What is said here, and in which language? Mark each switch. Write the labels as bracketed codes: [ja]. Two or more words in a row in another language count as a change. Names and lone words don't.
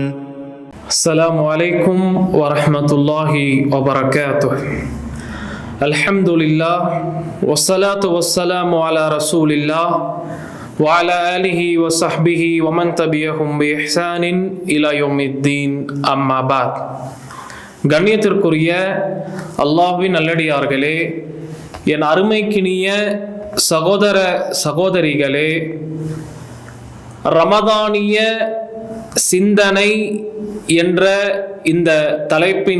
[ar] السلام عليكم ورحمة الله وبركاته. الحمد لله والصلاة والسلام على رسول الله وعلى آله وصحبه ومن تبعهم بإحسان إلى يوم الدين أما بعد. [ta] கண்ணியத்திற்குரிய அல்லாஹ்வின் நல்லடியார்களே, என் அருமைக்கினிய சகோதர சகோதரிகளே, ரமதானிய சிந்தனை என்ற இந்த தலைப்பின்